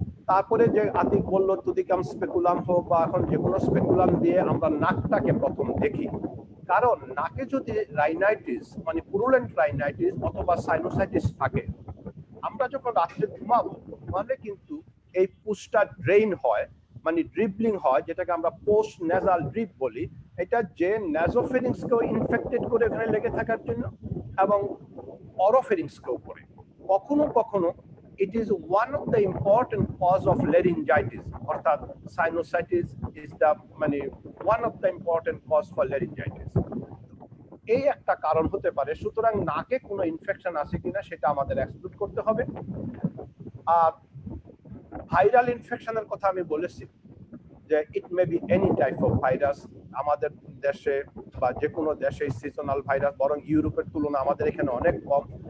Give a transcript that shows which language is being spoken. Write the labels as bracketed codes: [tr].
[bn] তারপরে যে আতিক বললো তুদিকাম স্পেকুলাম হোক বা এখন যে কোনো স্পেকুলাম দিয়ে আমরা নাকটাকে প্রথম দেখি, কারণ নাকে যদি রাইনাইটিস মানে পুরুলেন্ট রাইনাইটিস অথবা সাইনোসাইটিস থাকে, আমরা যখন রাত্রে ঘুমাবো মানে কিন্তু এই পুষ্টা ড্রেইন হয়, মানে ড্রিবলিং হয়, যেটাকে আমরা পোস্ট নেজাল ড্রিপ বলি। এটা যে নেজোফেরিংসকেও ইনফেক্টেড করে ওখানে লেগে থাকার জন্য, এবং অরোফেরিংসকেও করে। কখনো কখনো [en] it is one of the important cause of laryngitis, অর্থাৎ sinusitis is the মানে one of the important cause for laryngitis। [bn] এই একটা কারণ হতে পারে, সুতরাং নাকে কোনো ইনফেকশন আছে কিনা সেটা আমাদের এক্সক্লুড করতে হবে। আর ভাইরাল ইনফেকশনের কথা আমি বলেছি যে [en] It may be any type of virus. [bn] আমাদের দেশে বা যে কোনো দেশে সিজনাল ভাইরাস, বরং ইউরোপের তুলনা আমাদের এখানে অনেক কম।